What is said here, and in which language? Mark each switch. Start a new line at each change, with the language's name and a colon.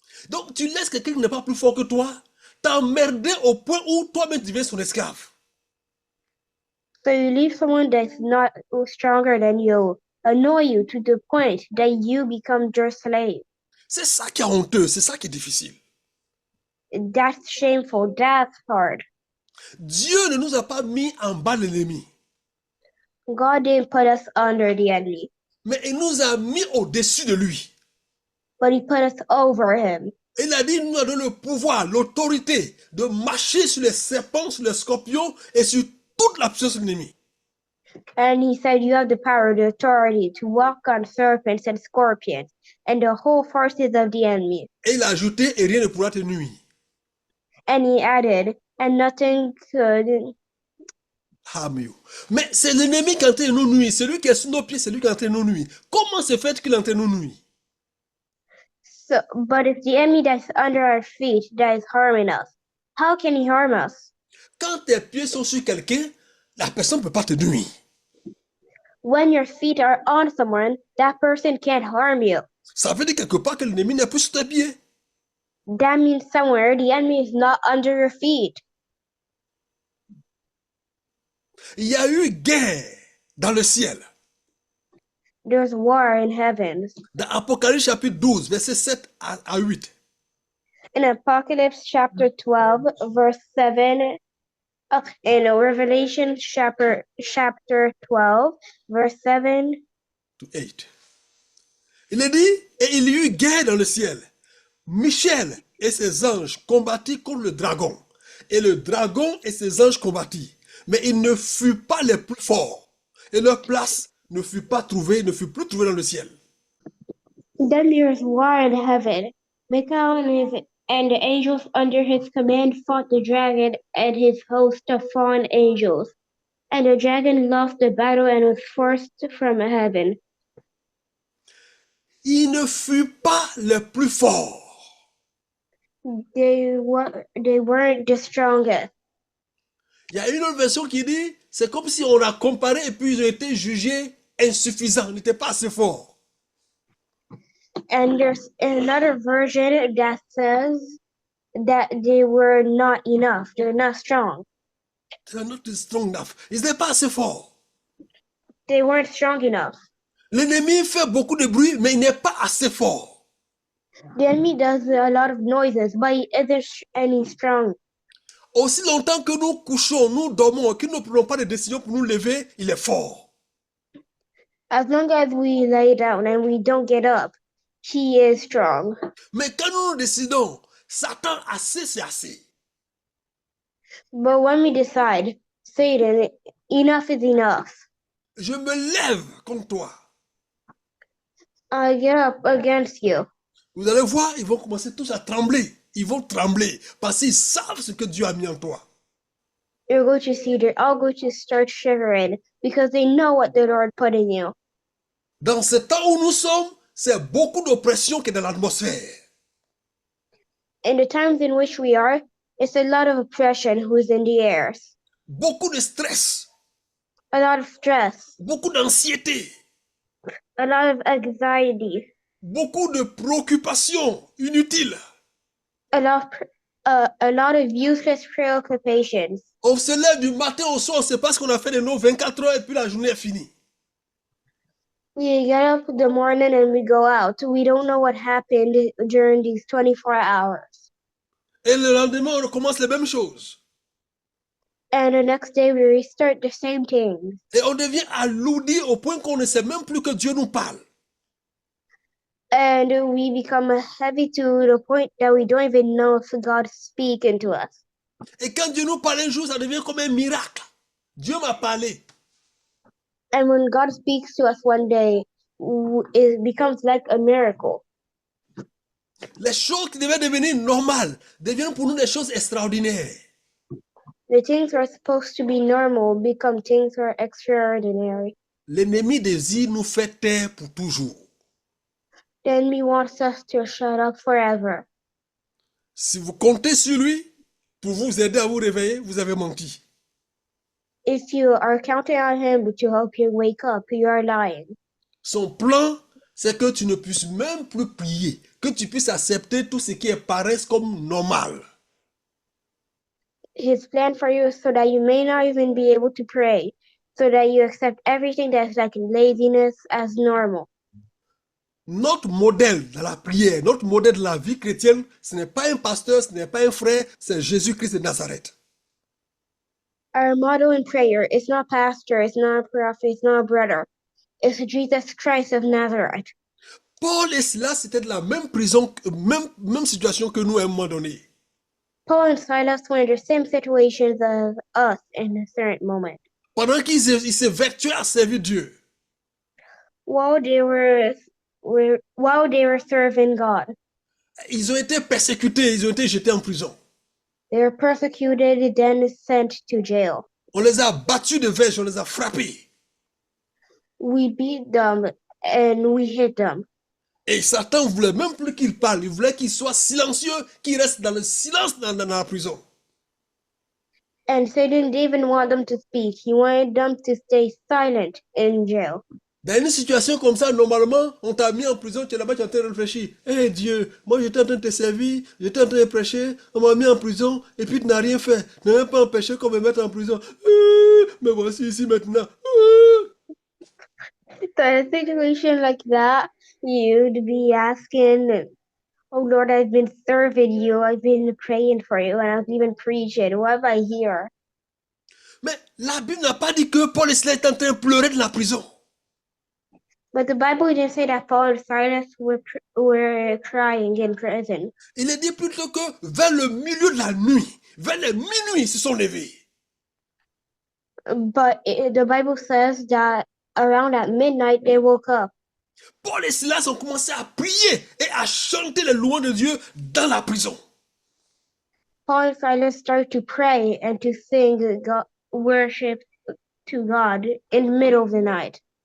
French: Donc tu laisses quelqu'un qui n'est pas plus fort que toi t'emmerder au point où toi-même tu deviens son esclave.
English: So you leave someone that's not stronger than you, annoy you to the point that you become your slave.
French: C'est ça qui est honteux, c'est ça qui est difficile.
English: That's shameful, that's hard.
French: Dieu ne nous a pas mis en bas de l'ennemi,
English: God didn't put us under the enemy,
French: mais il nous a mis au-dessus de lui.
English: but he put us over him.
French: Il a dit, il nous a donné le pouvoir, l'autorité de marcher sur les serpents, sur les scorpions et sur toute la puissance de l'ennemi.
English: And he said, you have the power, the authority to walk on serpents and scorpions and the whole forces of the enemy.
French: Et il a ajouté, et rien ne pourra te nuire.
English: And he added, and nothing could harm you.
French: Mais c'est l'ennemi qui est en train de nous nuire. Celui qui est sous nos pieds, c'est lui qui est en train de nous nuire. Comment se fait qu'il est en train de nous nuire?
English: So, but it's the enemy that's under our feet that is harming us. How can he harm us?
French: Quand tes pieds sont sur quelqu'un, la personne ne peut pas te nuire.
English: When your feet are on someone, that person can't harm you.
French: Ça veut dire quelque part que l'ennemi n'est plus sur tes pieds.
English: That means somewhere the enemy is not under your feet.
French: Il y a eu guerre dans le ciel.
English: There's war in heaven.
French: Dans Apocalypse chapitre 12, verset 7 à 8.
English: In Apocalypse chapter 12, verse 7, in Revelation chapter 12, verse 7 to 8.
French: Il est dit, et il y eut guerre dans le ciel. Michel et ses anges combattirent contre le dragon. Et le dragon et ses anges combattirent. Mais ils ne furent pas les plus forts. Et leur place ne fut plus trouvée dans le ciel.
English: Then there was war in heaven. Michael and the angels under his command fought the dragon and his host of fallen angels. And the dragon lost the battle and was forced from heaven.
French: Ils ne furent pas les plus forts.
English: They weren't the strongest.
French: Il y a une autre version qui dit, c'est comme si on a comparé et puis ils ont été jugés insuffisants, n'étaient pas assez forts.
English: And there's another version that says that they were not enough. They're not strong. They're not strong enough.
French: Ils n'étaient pas assez forts.
English: They weren't strong enough.
French: L'ennemi fait beaucoup de bruit, mais il n'est pas assez fort.
English: The enemy does a lot of noises, but he isn't any strong.
French: Aussi longtemps que nous couchons, nous dormons, que nous ne prenons pas de décision pour nous lever, il est fort.
English: As long as we lay down and we don't get up, he is strong.
French: Mais quand nous décidons, Satan, assez, c'est assez.
English: But when we decide, Satan, enough is enough.
French: Je me lève contre toi.
English: I get up against you.
French: Vous allez voir, ils vont commencer tous à trembler. Ils vont trembler parce qu'ils savent ce que Dieu a mis en toi.
English: You're going to see they're all going to start shivering because they know what the Lord put in you.
French: Dans ce temps où nous sommes, c'est beaucoup d'oppression qui est dans l'atmosphère.
English: In the times in which we are, it's a lot of oppression who's in the air.
French: Beaucoup de stress.
English: A lot of stress.
French: Beaucoup d'anxiété.
English: A lot of anxiety.
French: Beaucoup de préoccupations inutiles.
English: A lot of useless preoccupations.
French: On se lève du matin au soir, on ne sait pas ce qu'on a fait de nos 24 heures et puis la journée est finie.
English: We get up in the morning and we go out. We don't know what happened during these 24 hours.
French: Et le lendemain, on recommence les mêmes choses.
English: And the next day we restart the same things.
French: Et on devient alourdi au point qu'on ne sait même plus que Dieu nous parle.
English: And we become heavy to the point that we don't even know if God is speaking to us.
French: Et quand Dieu nous parle un jour, ça devient comme un miracle. Dieu m'a parlé.
English: And when God speaks to us one day, it becomes like a miracle.
French: Les choses qui devaient devenir normales deviennent pour nous des choses extraordinaires.
English: The things that are supposed to be normal become things that are extraordinary.
French: L'ennemi désire nous faire taire pour toujours.
English: The enemy wants us to shut up forever.
French: Si vous comptez sur lui pour vous aider à vous réveiller, vous avez menti.
English: If you are counting on him to help you wake up, you are lying.
French: Son plan, c'est que tu ne puisses même plus prier, que tu puisses accepter tout ce qui paraît comme normal.
English: His plan for you is so that you may not even be able to pray, so that you accept everything that's like laziness as normal.
French: Notre modèle dans la prière, notre modèle de la vie chrétienne, ce n'est pas un pasteur, ce n'est pas un frère, c'est Jésus-Christ de Nazareth.
English: Our motto in prayer is not pastor, it's not a prophet, it's not a brother. It's Jesus Christ of Nazareth.
French: Paul et Silas, c'était de la même prison, même situation que nous à un moment donné.
English: Paul and Silas were in the same situations as us in a certain moment.
French: Pendant qu'ils s'évertuaient à servir Dieu.
English: While they were serving God,
French: Ils ont été persécutés, ils ont été jetés en prison.
English: they were persecuted, then sent to jail.
French: On les a battus de verge, on les a frappés.
English: We beat them and we hit them.
French: Et Satan voulait même plus qu'il parle, il voulait qu'il soit silencieux, qu'il reste dans le silence dans la prison.
English: And Satan didn't even want them to speak. He wanted them to stay silent in jail.
French: Dans une situation comme ça, normalement, on t'a mis en prison, tu es là-bas, tu es en train de réfléchir. Eh Dieu, moi j'étais en train de te servir, j'étais en train de prêcher, on m'a mis en prison, et puis tu n'as rien fait. Tu n'as même pas empêché qu'on me mette en prison. Mais voici ici maintenant.
English: So in a situation like that, you'd be asking, oh Lord, I've been serving you, I've been praying for you, and I've even preaching. Why am I here?
French: Mais la Bible n'a pas dit que Paul et Silas étaient en train de pleurer de la prison.
English: But the Bible didn't say that Paul and Silas were crying in prison.
French: Il est dit plutôt que vers le milieu de la nuit, vers les minuit, ils se sont levés.
English: But the Bible says that around at midnight they woke up.
French: Paul et Silas ont commencé à prier et à chanter les louanges de Dieu dans la prison.
English: Paul and Silas started to pray and to sing God, worship to God in the middle of the night